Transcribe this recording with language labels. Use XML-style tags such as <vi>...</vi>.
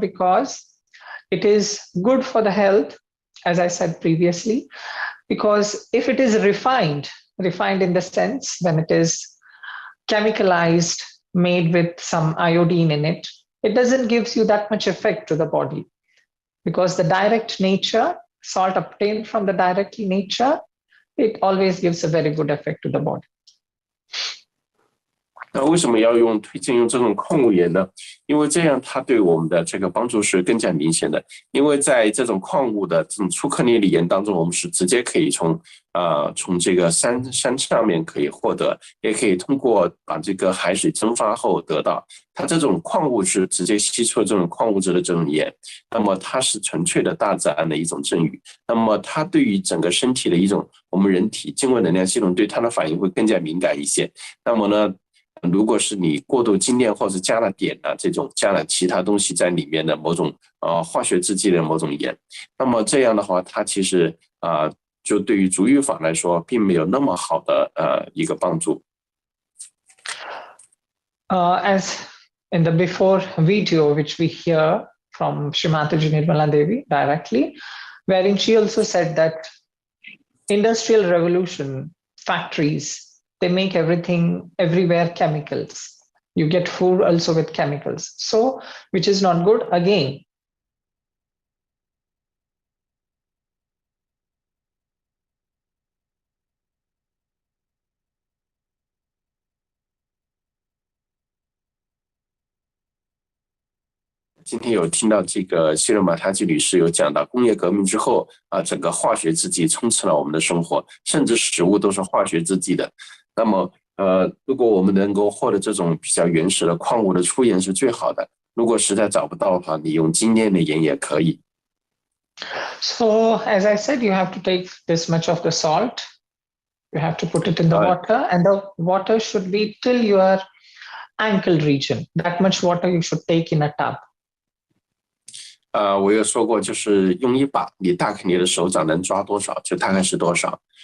<en>Because it is good for the health, as I said previously, because if it is refined in the sense when it is chemicalized, made with some iodine in it, it doesn't give you that much effect to the body, because the direct nature, salt obtained from the directly nature, it always gives a very good effect to the body.</en> <zh>那为什么要推荐用这种矿物盐呢？因为这样它对我们的这个帮助是更加明显的。因为在这种矿物的这种粗颗粒的盐当中，我们是直接可以从这个山上面可以获得，也可以通过把这个海水蒸发后得到。它这种矿物质直接吸出了这种矿物质的这种盐，那么它是纯粹的大自然的一种赠予。那么它对于整个身体的一种我们人体经络能量系统对它的反应会更加敏感一些。那么呢？如果是你过度精炼或者加了碘这种加了其他东西在里面的某种化学制剂的某种盐，那么这样的话，它其实就对于足浴法来说，并没有那么好的一个帮助。</zh> <en>As in the before video, which we hear from Srimataji Nirmala Devi directly, wherein she also said that industrial revolution, factories, they make everything everywhere chemicals. You get food also with chemicals. So, which is not good. Again,</en> <zh>今天有听到这个希勒马塔基女士有讲到，工业革命之后整个化学制剂充斥了我们的生活，甚至食物都是化学制剂的。那么如果我们能够获得这种比较原始的矿物的粗盐是最好的。如果实在找不到的话，你用精炼的盐也可以。</zh> <en>So as I said, you have to take this much of the salt. You have to put it in the water, and the water should be till your ankle region. That much water you should take in a tub.</en> <zh>我有说过，就是用一把，你大概你的手掌能抓多少，就大概是多少。</zh>